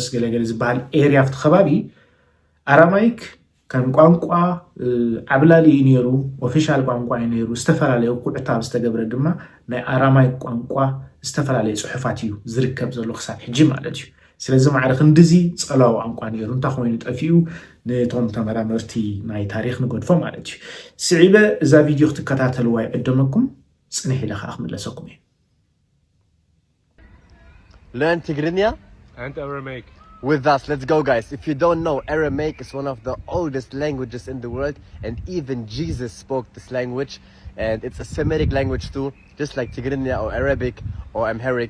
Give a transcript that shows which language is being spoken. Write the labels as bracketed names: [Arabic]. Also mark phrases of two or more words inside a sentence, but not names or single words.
[Tigrinya] ገለገለ ዝበሃል ኤርያ ፍቲ ከባቢ ኣራማይክ ከም ቋንቋ ዓብላሊ ነይሩ ኦፊሻል ቋንቋ ነይሩ ዝተፈላለዩ ኩዕታብ ዝተገብረ ድማ ናይ ኣራማይክ ቋንቋ ዝተፈላለዩ ጽሑፋት እዩ ዝርከብ ዘሎ ክሳብ ሕጂ ማለት እዩ ስለዚ ማዕረ ክንድዚ ፀላው ቋንቋ ነይሩ እንታይ ኮይኑ ጠፊኡ ነቶም ተመራመርቲ ናይ ታሪክ ንገድፎ ማለት እዩ ስዒበ እዛ ቪድዮ ክትከታተልዋ ይዕደመኩም ጽንሕ ኢለ ከዓ ክምለሰኩም እየ [English] Learn Tigrinya and Aramaic with us. Let's go, guys. If you don't know, Aramaic is one of the oldest languages in the world, and even Jesus spoke this language, and it's a Semitic language too, just like Tigrinya or Arabic or Amharic.